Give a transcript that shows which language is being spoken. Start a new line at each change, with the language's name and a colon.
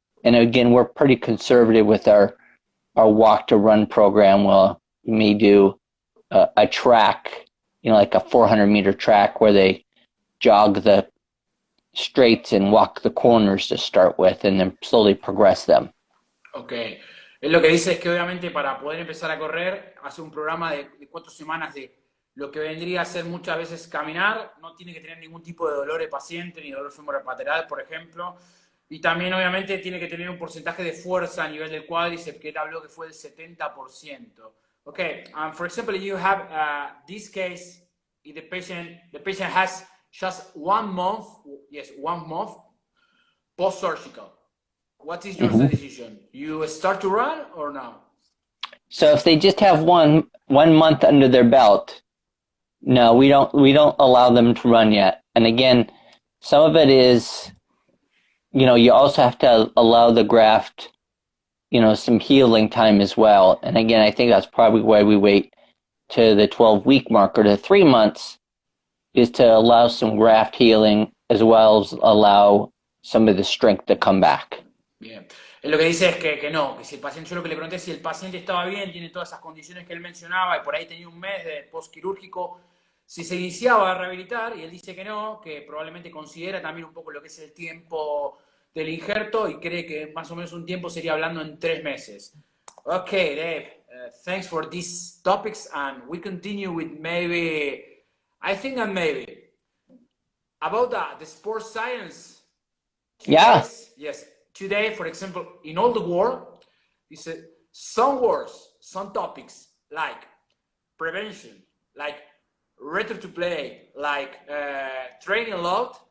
English: And again, we're pretty conservative with our walk to run program. Well, we may do a track, like a 400-meter track where they jog the straights and walk the corners to start with, and then slowly progress them. Ok.
Spanish: Él lo que dice es que obviamente para poder empezar a correr, hace un programa de 4 semanas de lo que vendría a ser muchas veces caminar, no tiene que tener ningún tipo de dolor de paciente, ni dolor femoral por ejemplo, y también obviamente tiene que tener un porcentaje de fuerza a nivel del cuádriceps, que él habló que fue del 70%.
English: Ok, for example, you have this case, the patient has just 1 month, yes, 1 month post-surgical. What is your decision? You start to run or no? So if they just have one month under their belt, no, we don't allow them to run yet. And again, some of it is, you also have to allow the graft, some healing time as well. And again, I think that's probably why we wait to the 12-week mark or to 3 months, is to allow some graft healing as well as allow some of the strength to come back.
Spanish: Bien. Él lo que dice es que no, que si el paciente, yo lo que le pregunté es si el paciente estaba bien, tiene todas esas condiciones que él mencionaba y por ahí tenía un mes de postquirúrgico, si se iniciaba a rehabilitar, y él dice que no, que probablemente considera también un poco lo que es el tiempo del injerto y cree que más o menos un tiempo sería hablando en 3 meses.
English: Okay, Dave, thanks for these topics, and we continue with maybe, I think that maybe, about the sports science. Yeah. Yes. Today, for example, in all the world, some words, some topics like prevention, like return to play, like training a lot.